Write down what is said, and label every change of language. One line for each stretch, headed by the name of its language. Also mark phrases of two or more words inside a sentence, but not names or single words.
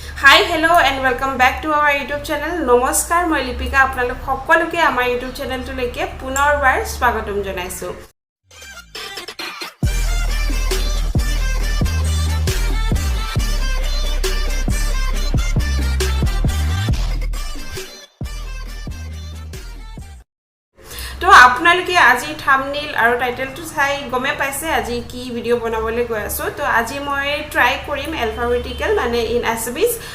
English: Hi, hello and welcome back to our YouTube channel.
Assamese: Namaskar, মই Lipika আপোনালোক সকলোকে আমাৰ YouTube channel টোলৈ পুনৰ্বাৰ স্বাগতম জনাইছোঁ. তো আপোনালোকে আজি থাম্বনেইল আৰু টাইটেলটো চাই গমে পাইছে আজি কি ভিডিও বনাবলৈ গৈ আছো তো আজি মই ট্ৰাই কৰিম alphabetical মানে
English: in Assamese